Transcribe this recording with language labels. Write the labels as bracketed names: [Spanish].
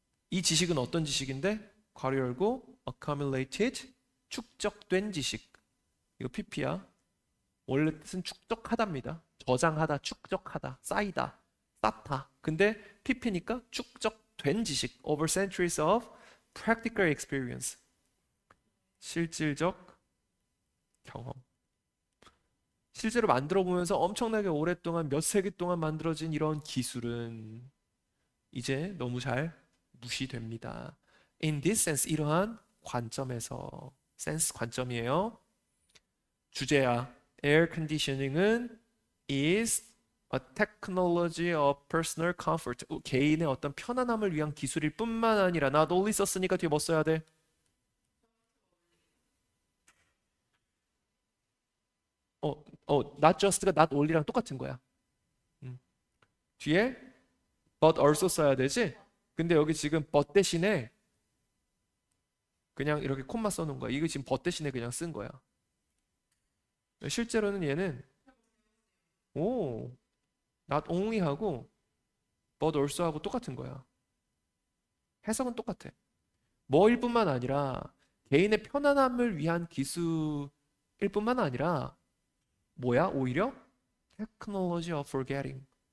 [Korean] 이 지식은 어떤 지식인데? 괄호 열고 accumulated 축적된 지식. 이거 PP야. 원래 뜻은 축적하다입니다. 저장하다, 축적하다, 쌓이다, 쌓다. 근데 PP니까 축적된 지식. [English] Over centuries of practical experience. [Korean] 실질적 경험. 실제로 만들어 보면서 엄청나게 오랫동안 몇 세기 동안 만들어진 이런 기술은 이제 너무 잘 무시됩니다. [English] In this sense, [Korean] 이러한 관점에서 센스 관점이에요. 주제야. [English] Air conditioning은 is a technology of personal comfort. [Korean] 개인의 어떤 편안함을 위한 기술일 뿐만 아니라 [English] not only [Korean] 썼으니까 뒤에 뭐 써야 돼? [English] not just [Korean] 가 [English] not only [Korean] 랑 똑같은 거야. 뒤에 [English] but also [Korean] 써야 되지? 근데 여기 지금 but 대신에 그냥 이렇게 콤마 써놓은 거야. 이거 지금 but 대신에 그냥 쓴 거야. 실제로는 얘는 오 not only 하고 but also 하고 똑같은 거야. 해석은 똑같아. 뭐일 뿐만 아니라 개인의 편안함을 위한 기술일 뿐만 아니라 뭐야? 오히려 [English] technology of forgetting.